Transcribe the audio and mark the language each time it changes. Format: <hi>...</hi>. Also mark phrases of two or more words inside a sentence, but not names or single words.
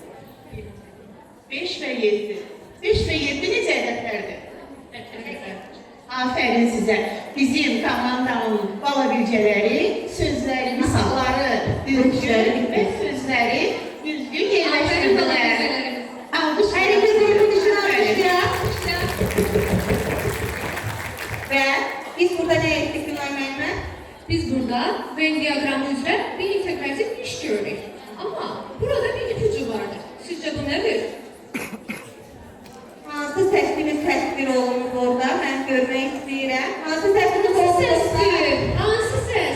<az>5 və 7. 5 və 7 necə ədədlərdir? Afərin sizə. Bizim komandanın bala bilgələri, sözləri, misalları düzgün və sözləri düzgün yerləşdirdilər. Alqış</az> <tr>Herkes onun için alkışlayalım. Ve biz burada ne ettik Günay müəllimə?</tr> <az>Biz burada Venn diagramı üzrə bir integrativ iş görürük.</az> <tr>Amma burada bir ipucu vardır.</tr> <az>Sizcə bu nədir? Hansı səsimiz təsvir olunur orada? Mən görmək istəyirəm. Hansı səsimiz olunur? Səsdir. Hansı səs?</az>